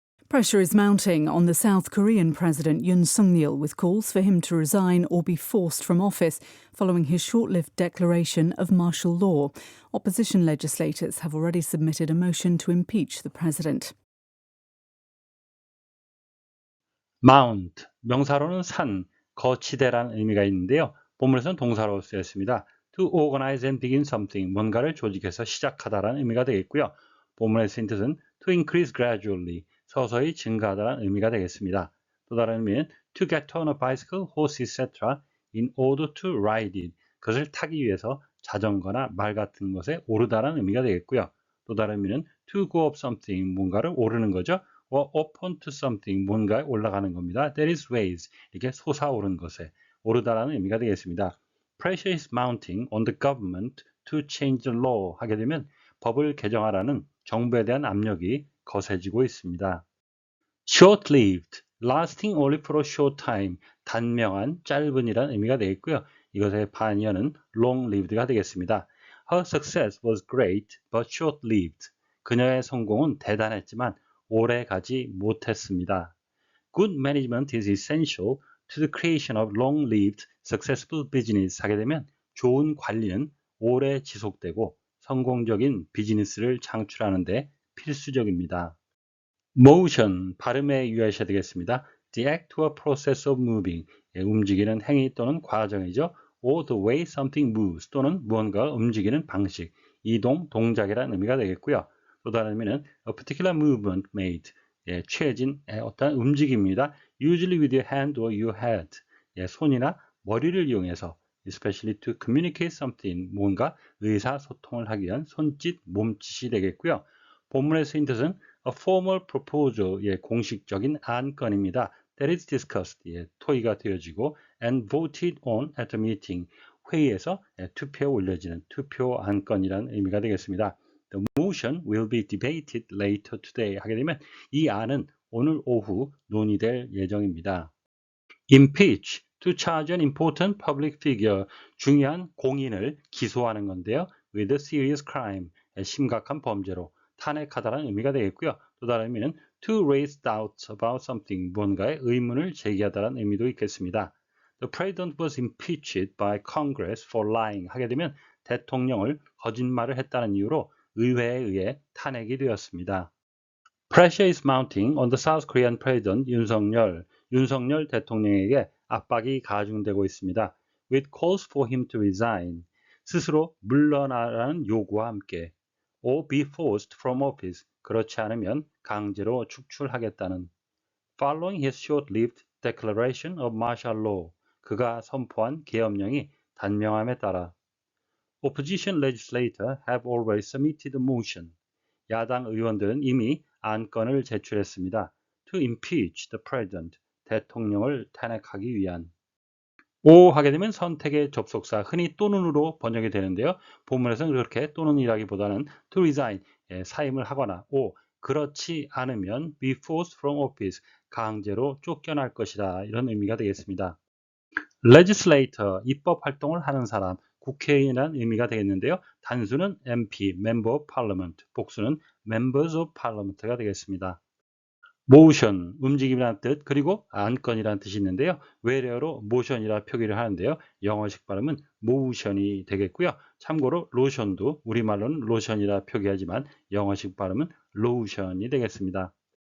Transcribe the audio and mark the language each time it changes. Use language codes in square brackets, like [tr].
[en] Pressure is mounting on the South Korean President Yoon Suk-yeol with calls for him to resign or be forced from office following his short-lived declaration of martial law. Opposition legislators have already submitted a motion to impeach the president. [ko] Mount, 명사로는 산, 거치대라는 의미가 있는데요. 본문에서는 동사로 쓰였습니다. [en] To organize and begin something, [ko] 뭔가를 조직해서 시작하다라는 의미가 되겠고요. 본문의 쓰인 뜻은 [en] to increase gradually, [ko] 서서히 증가하다라는 의미가 되겠습니다. 또 다른 의미는 [en] to get on a bicycle, horse, etc. [ko] in order to ride it, 그것을 타기 위해서 자전거나 말 같은 것에 오르다라는 의미가 되겠고요. 또 다른 의미는 [en] to go up something, [ko] 뭔가를 오르는 거죠. [en] or up onto something, [ko] 뭔가에 올라가는 겁니다. [en] That is raise, [ko] 이렇게 솟아오른 것에 오르다라는 의미가 되겠습니다. [en] Pressure is mounting on the government to change the law [ko] 하게 되면 법을 개정하라는 정부에 대한 압력이 거세지고 있습니다. [en] Short-lived, lasting only for a short time, [ko] 단명한, 짧은이라는 의미가 되겠고요. 이것의 반연은 long-lived가 되겠습니다. [en] Her success was great but short-lived. [ko] 그녀의 성공은 대단했지만 오래 가지 못했습니다. [en] Good management is essential to the creation of long-lived, successful business [ko] 하게 되면 좋은 관리는 오래 지속되고 성공적인 비즈니스를 창출하는 데 필수적입니다. Motion, 발음에 유의하셔야 되겠습니다. [en] The act or process of moving, [ko] 움직이는 행위 또는 과정이죠. [en] Or the way something moves, [ko] 또는 무언가가 움직이는 방식, 이동, 동작이라는 의미가 되겠고요. 또 다른 의미는 [en] a particular movement made, [ko] 취해진 어떤 움직임입니다. [en] Usually with your hand or your head, [ko] 손이나 머리를 이용해서 [en] especially to communicate something, [ko] 뭔가 의사소통을 하기 위한 손짓, 몸짓이 되겠고요. 본문에 쓰인 뜻은 [en] a formal proposal, [ko] 공식적인 안건입니다. [en] That is discussed, [ko] 토의가 되어지고 [en] and voted on at the meeting, [ko] 회의에서 투표에 올려지는 투표 안건이라는 의미가 되겠습니다. [en] The motion will be debated later today [ko] 하게 되면 이 안은 오늘 오후 논의될 예정입니다. Impeach, [en] To charge an important public figure, [ko] 중요한 공인을 기소하는 건데요. [en] With a serious crime, [ko] 심각한 범죄로 탄핵하다라는 의미가 되겠고요. 또 다른 의미는 [en] to raise doubts about something, [ko] 뭔가의 의문을 제기하다라는 의미도 있겠습니다. [en] The president was impeached by Congress for lying. [ko] 하게 되면 대통령을 거짓말을 했다는 이유로 의회에 의해 탄핵이 되었습니다. [en] Pressure is mounting on the South Korean President 윤석열. [ko] 윤석열 대통령에게 압박이 가중되고 있습니다. [en] With calls for him to resign. [ko] 스스로 물러나라는 요구와 함께 [en] or be forced from office. [ko] 그렇지 않으면 강제로 축출하겠다는 [en] Following his short-lived declaration of martial law. [ko] 그가 선포한 계엄령이 단명함에 따라 [en] Opposition legislators have already submitted a motion. [ko] 야당 의원들은 이미 안건을 제출했습니다. [en] To impeach the president. [ko] 대통령을 탄핵하기 위한. 오 하게 되면 선택의 접속사, 흔히 또는으로 번역이 되는데요. 본문에서는 그렇게 또는이라기보다는 [en] to resign, [ko] 사임을 하거나 오 그렇지 않으면 [en] be forced from office, [ko] 강제로 쫓겨날 것이다. 이런 의미가 되겠습니다. legislator, 입법 활동을 하는 사람, 국회의원이라는 의미가 되겠는데요. 단수는 MP, Member of Parliament, 복수는 Members of Parliament가 되겠습니다. motion, 움직임이라는 뜻, 그리고 안건이라는 뜻이 있는데요. 외래어로 motion이라 표기를 하는데요. 영어식 발음은 motion이 되겠고요. 참고로 lotion도 우리말로는 lotion이라 표기하지만 영어식 발음은 lotion이 되겠습니다.